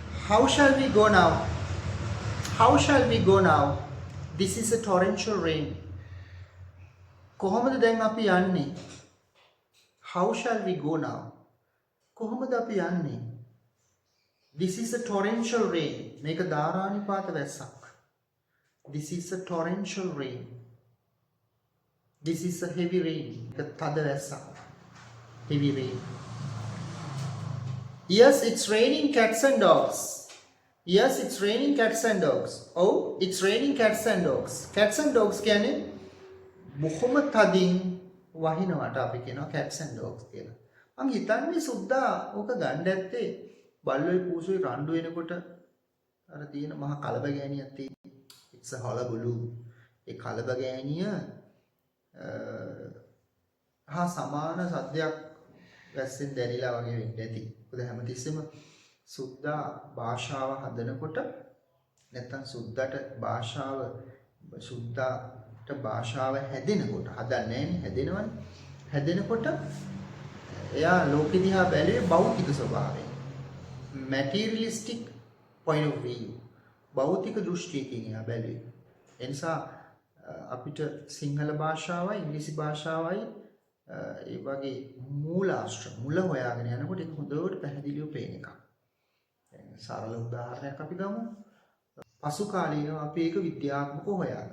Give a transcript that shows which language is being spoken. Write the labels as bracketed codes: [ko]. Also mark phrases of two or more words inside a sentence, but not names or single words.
[en] How shall we go now? How shall we go now? This is a torrential rain. [si] කොහොමද දැන් අපි යන්නේ? [en] How shall we go now? [si] කොහොමද අපි යන්නේ? [en] This is a torrential rain. [si] මේක ධාරානිපාත වැස්සක්. [en] This is a torrential rain. This is a heavy rain. මේක තද වැස්සක්. Heavy rain. Yes, it's raining cats and dogs. Yes, it's raining cats and dogs. Oh, it's raining cats and dogs. Cats and dogs [si] කියන්නේ බොහොම තදින් වහිනවට අපි කියනවා [en] cats and dogs [si] කියලා. මං හිතන්නේ සුද්දා ඕක ගන්න ඇත්තේ බල්ලෝයි පූසෝයි රණ්ඩු වෙනකොට අර තියෙන මහ කලබගෑනියක් තියෙන. [en] It's a hullabaloo. [si] ඒ කලබගෑනිය හා සමාන සද්දයක් වැස්සෙන් දැනිලා වගේ වෙන්නේ නැති. මොකද හැමතිස්සෙම සුද්දා භාෂාව හදනකොට නැත්තම් සුද්දාට භාෂාව හැදෙනකොට හදන්නේ නැහැනේ හැදෙනවනේ. හැදෙනකොට එයා ලෝකෙ දිහා බැලුවේ භෞතික ස්වභාවයෙන්. [en] materialistic point of view. [si] භෞතික දෘෂ්ටියකින් එයා බැලුවේ. ඒ නිසා අපිට සිංහල භාෂාවයි ඉංග්‍රීසි භාෂාවයි ඒ වගේ මූලාශ්‍ර මුල හොයාගෙන යනකොට ඒක හොඳට පැහැදිලිව පේන එකක්. දැන් සරල උදාහරණයක් අපි ගමු. පසු කාලීනව අපි ඒක විද්‍යාත්මකව හොයාගන්නවා.